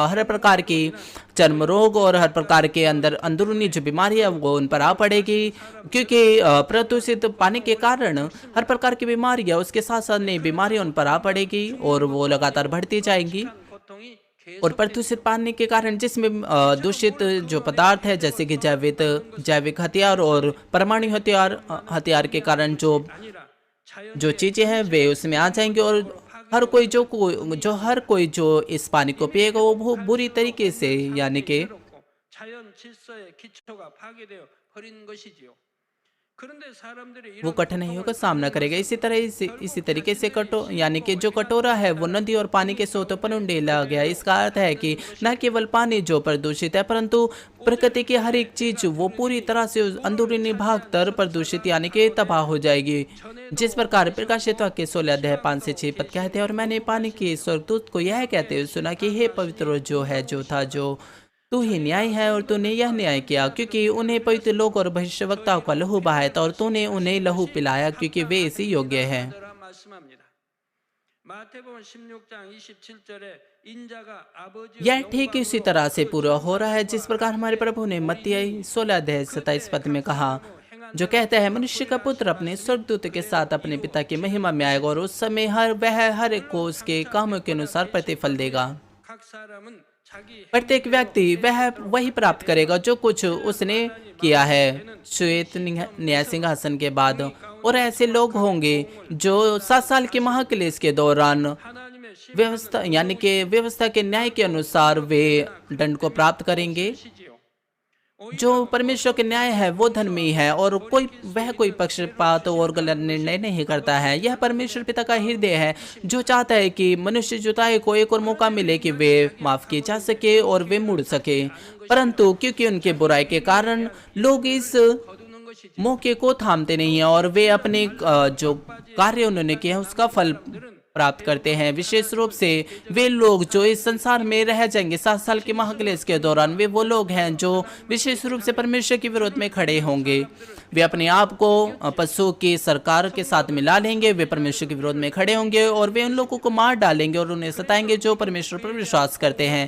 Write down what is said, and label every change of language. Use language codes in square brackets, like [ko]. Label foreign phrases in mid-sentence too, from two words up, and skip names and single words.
[hi] हर प्रकार की चर्म रोग और हर प्रकार के अंदरूनी जो बीमारी है वो उन पर आ पड़ेगी, क्योंकि प्रदूषित पानी के कारण हर प्रकार की बीमारियां उसके साथ साथ नई बीमारियां उन पर आ पड़ेगी और वो लगातार बढ़ती जाएंगी। [ko] 고통이 [hi] और प्रदूषित पानी के कारण जिसमें दूषित जो पदार्थ है जैसे कि जैविक हथियार और परमाणु हथियार के कारण [ko] 아니라 자연 [hi] जो चीज़ें हैं वे उसमें आ जाएंगी, और हर कोई जो इस पानी को पिएगा वो बहुत बुरी तरीके से, यानी कि [ko] 자연 질서의 기초가 파괴되어 버린 것이지요. 그런데 사람들이 [hi] वो [ko] 이런 [hi] कठिनाइयों का सामना करेगा। इसी तरीके से यानी कि जो कटोरा है वो नदी और पानी के स्रोतों पर उंडेला गया। इसका अर्थ है कि न केवल पानी जो प्रदूषित है, परंतु प्रकृति की हर एक चीज वो पूरी तरह से अंदरूनी भाग तर प्रदूषित यानी कि तबाह हो जाएगी। जिस प्रकार प्रकाशित वाक्य 16 अध्याय 5 से 6 पद कहते हैं, और मैंने पानी के स्वर्गदूत को यह कहते हुए सुना कि हे पवित्र जो था जो तू ही न्याय है और तूने यह न्याय किया, क्योंकि उन्हें पवित्र लोग और भविष्यवक्ताओं का लहू बहाया था और तूने उन्हें लहू पिलाया क्योंकि वे इसी योग्य हैं। [ko] 들어 말씀합니다. 마태복음 16장 27절에 인자가 아버지 [hi] यह ठीक इसी तरह से पूरा हो रहा है जिस प्रकार हमारे प्रभु ने मत्ती 16 अध्याय 27 पद में कहा, जो कहता है मनुष्य का पुत्र अपने स्वर्गदूत के साथ अपने पिता की महिमा में आएगा और उस समय हर एक को उसके कामों के अनुसार प्रतिफल देगा। [ko] 각 사람은 자기 [hi] प्रत्येक व्यक्ति वही प्राप्त करेगा जो कुछ उसने किया है श्वेत न्याय सिंहासन के बाद। और ऐसे लोग होंगे जो 7 साल के महाक्लेश के दौरान [ko] 하나님의 [hi] व्यवस्था यानी कि व्यवस्था के न्याय के अनुसार वे दंड को प्राप्त करेंगे। [ko] 시지요. [hi] जो परमेश्वर के न्याय है वो धर्मी है और कोई पक्षपात और गलत निर्णय नहीं करता है। यह परमेश्वर पिता का हृदय है जो चाहता है कि मनुष्य जुताई को एक और मौका मिले कि वे माफ किए जा सके और वे मुड़ सके, परंतु क्योंकि उनके बुराई के कारण लोग इस [ko] 거두는 것이지. [hi] मौके को थामते नहीं है और वे अपने जो कार्य उन्होंने किया है उसका फल प्राप्त करते हैं। विशेष रूप से वे लोग जो इस संसार में रह जाएंगे 7 साल के महाक्लेश के दौरान, वे वो लोग हैं जो विशेष रूप से परमेश्वर के विरोध में खड़े होंगे। वे अपने आप को पशु की सरकार के साथ मिला लेंगे, वे परमेश्वर के विरोध में खड़े होंगे और वे उन लोगों को मार डालेंगे और उन्हें सताएंगे जो परमेश्वर पर विश्वास करते हैं।